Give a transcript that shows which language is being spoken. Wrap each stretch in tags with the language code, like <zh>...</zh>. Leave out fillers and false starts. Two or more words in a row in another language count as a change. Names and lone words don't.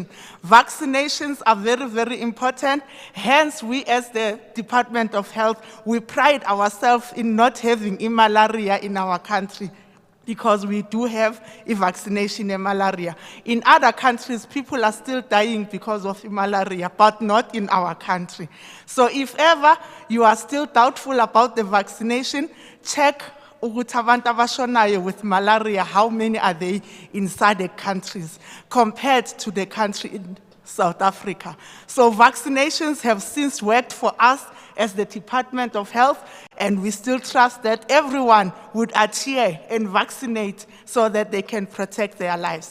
<en>Vaccinations are very, very important. Hence, we as the Department of Health, we pride ourselves in not having malaria in our country, because we do have a vaccination in malaria. In other countries, people are still dying because of malaria, but not in our country. So if ever you are still doubtful about the vaccination, check</en> <zu>ukuthi abantu abashonayo</zu> <en>with malaria, how many are they in SADC countries compared to the country in South Africa. So vaccinations have since worked for us as the Department of Health, and we still trust that everyone would adhere and vaccinate so that they can protect their lives.</en>